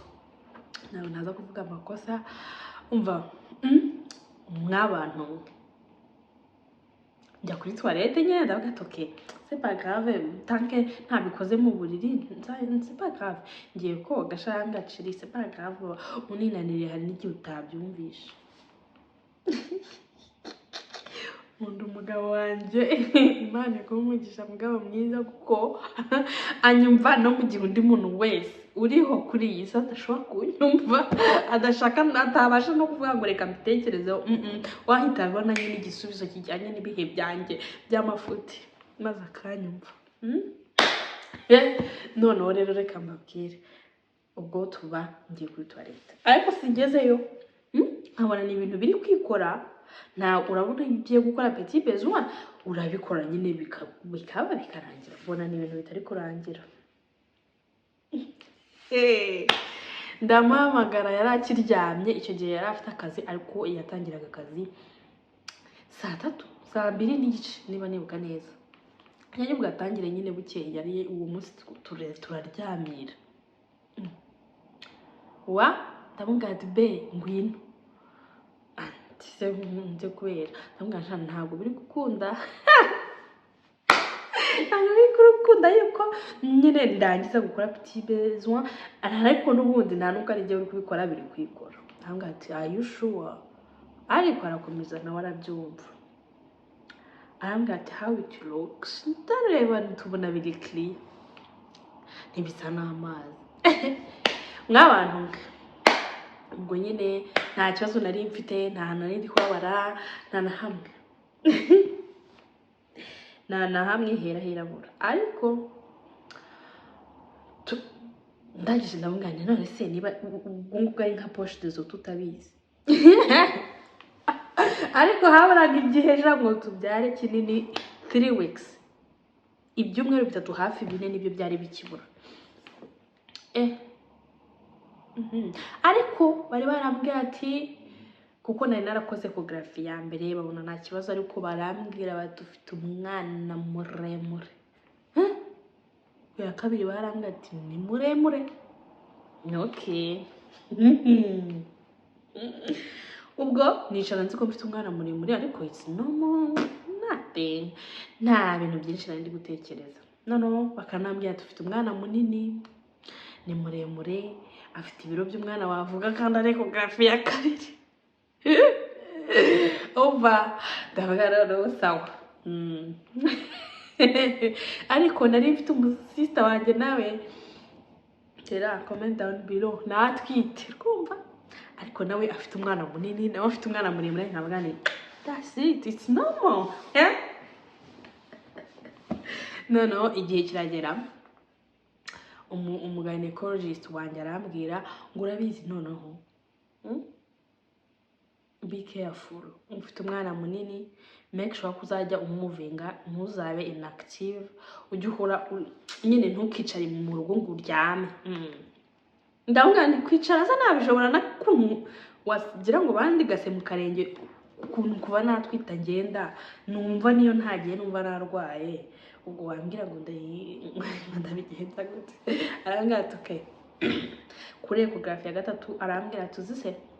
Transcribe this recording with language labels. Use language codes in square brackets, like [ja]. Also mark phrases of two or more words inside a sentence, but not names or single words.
[rw] Ntabwo naza kuvuga amakosa. Umva mw'abantu, njya kuri toilette nyine ndavuga ati okay, [fr] c'est pas grave, tant que [rw] ntabikoze mu buriri, [fr] c'est pas grave. [rw] Ngiye koga shanga ciri, [fr] c'est pas grave, [rw] uninanire hari n'igihe utabyumvisha. Nkunda umugabo wanjye, Imana ikumugisha, mugabo mwiza, kuko anyumva no mu gihe undi muntu wese uriho kuri iyi si adashobora kunyumva, atabasha no kuvuga ngo reka mbitekerezeho. Wahita abona nyine igisubizo kijyanye n'ibihe byanjye by'amafuti, maze akanyumva. Noneho rero reka mbabwire, ubwo tuba ngiye kuri toilette, ariko singezeyo nkabona ni ibintu biri kwikora. Urabona iyo ugiye gukora [fr] petit besoin [rw] urabikora nyine bikaba bikarangira, ubona ni ibintu bitari kurangira. Ndamuhamagara, yari akiryamye icyo gihe, yari afite akazi, ariko yatangiraga akazi saa 2:30 niba nibuka neza. Yari bwatangire nyine bukeye, yari uwo munsi turaryamira. Ndamubwira ati be ngwino, nze kubera. Ndamubwira ntabwo biri gukunda. ntabwo ari kurukunda yuko nyine ndangiza gukora [fr] petit besoin [rw] ariko n'ubundi nta nubwo ari uri kubikora biri kwikora ntabwo ati [en] are you sure [rw] ariko arakomeza nawe arabyumva arambwira ati [en] how it looks [rw] ndareba tubona biri clear ntibisa n'amazi nk'abantu ubwo nyine nta kibazo nari mfite nta hantu nari ndi kubabara nta na hamwe nta na hamwe hirabura ariko ndangije ndamugana none se niba ubwo ari nka [fr] poche de zo [rw] tutabizi ariko haburaga igihe ejo ngo tubyare kinini 3 weeks ibyumweru 3 hafi 4 nibyo byari bikibura ariko bari barambwira ati kuko nari narakoze ecography ya mbere babona nta kibazo ariko barambwira badufite umwana muremure ya kabiri barambwira ati ni muremure okay ubwo nicara nzi ko mfite umwana muremure ariko [en] it's normal nothing [rw] nta bintu byinshi nari ndi gutekereza noneho bakanambwira dufite umwana munini ni muremure afite ibiro by'umwana wavuga kandi ari ecography ya kabiri Ova ndavuga no sawa ariko nari mfite umusista wanjye nawe tera [en] comment down below [rw] natwite kumva ariko nawe afite umwana munini nawe afite umwana muremure nkavuga ni [en] that's it it's normal [rw] no igihe kiragera umugynecologist wanjye arambwira ngo urabizi noneho [en] be careful [rw] ufite umwana munini make sure kuzajya umuvinga ntuzabe inactive ujye uhora nyine ntukicare mu rugo ngo uryame ndabona ndi kwicara za nabishobora na kuntu wagira ngo bandigase mu karenge ukuntu kuba natwita ngenda numva niyo ntagiye numva narwaye ubwo wambwira ngo ndabigenza gute arambwira ati okay kuri ecography ya 3 arambwira tuzise